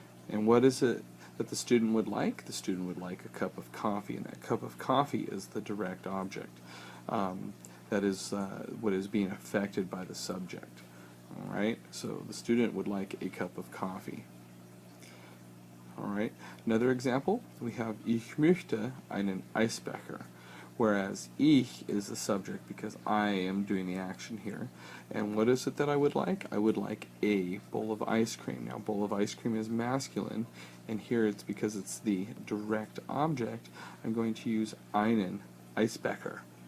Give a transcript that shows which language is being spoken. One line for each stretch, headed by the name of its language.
English: And what is it that the student would like? The student would like a cup of coffee, and that cup of coffee is the direct object. That is what is being affected by the subject. Alright, so the student would like a cup of coffee. Alright, another example, we have
German: ich möchte einen Eisbecher.
English: Whereas ich is the subject because I am doing the action here. And what is it that I would like? I would like a bowl of ice cream. Now, bowl of ice cream is masculine, and here it's because it's the direct object, I'm going to use
German: einen Eisbecher.